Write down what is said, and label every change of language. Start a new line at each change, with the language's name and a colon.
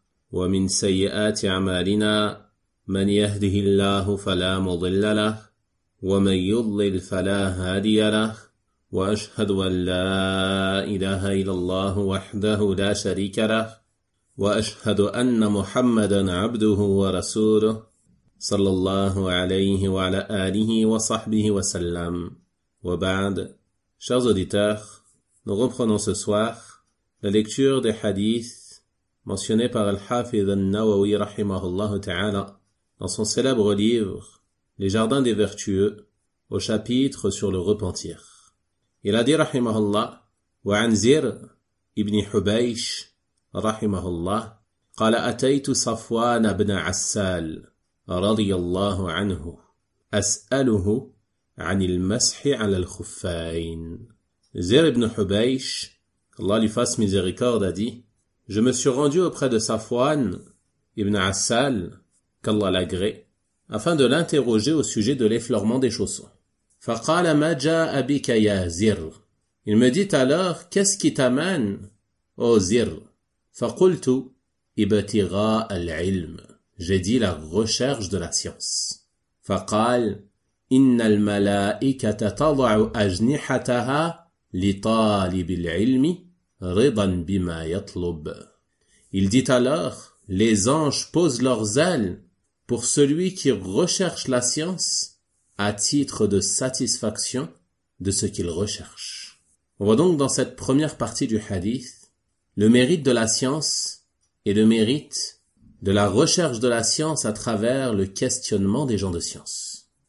Arabic: ومن سيئات أعمالنا، من يهده الله فلا مضل له ومن يضلل فلا هادي له، وأشهد أن لا إله إلا الله وحده لا شريك له، وأشهد أن محمدا عبده ورسوله صلى الله عليه وعلى آله وصحبه وسلم. وبعد،
French: chers auditeurs, nous reprenons ce soir la lecture des hadiths mentionnés par Al-Hafiz al-Nawawi rahimahullah ta'ala dans son célèbre livre « Les jardins des vertueux » au chapitre sur le repentir. Il a dit
Arabic: rahimahullah « وعن زير ابن حبيش rahimahullah قال أتيت صفوان بن عسال رضي الله عنه أسأله عن المسح على الخفين.
French: زير ابن حبيش, الله لي فاس ميزيريكورد, a dit: Je me suis rendu auprès de Safwan ibn Assal, qu'Allah l'agré, afin de l'interroger au sujet de l'effleurement des chaussons.
Arabic: فقال ما جاء بك يا زير.
French: Il me dit alors: Qu'est-ce qui t'amène, ô زير?
Arabic: فقلت ابتغاء العلم.
French: J'ai dit la recherche de la science.
Arabic: فقال إن الملائكة تضع أجنحتها لطالب العلم رضا بما يطلب.
French: Il dit alors, les anges posent leurs ailes pour celui qui recherche la science à titre de satisfaction de ce qu'il recherche. On voit donc dans cette première partie du hadith le mérite de la science et le mérite de la recherche de la science à travers le questionnement des gens de science.